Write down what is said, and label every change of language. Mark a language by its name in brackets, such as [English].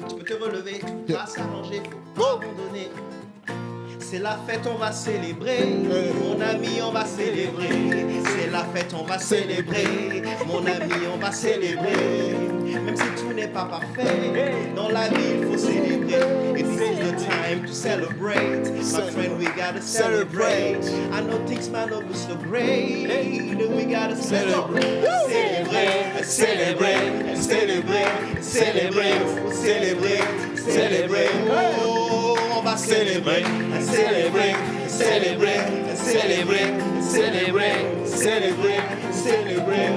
[French] Tu peux te relever, tu vas s'arranger, faut pas abandonner. C'est la fête, on va célébrer. Mon ami, on va célébrer. C'est la fête, on va célébrer. Mon ami, on va célébrer. Même si tout n'est pas parfait, dans la vie, il faut célébrer. [English] It is the time to celebrate. My friend, we gotta celebrate. I know things might not be so great, but we gotta celebrate. [French] Célébrer, célébrer, célébrer, célébrer, célébrer, célébrer. Oh, on va célébrer, célébrer, célébrer, célébrer, célébrer, célébrer, célébrer.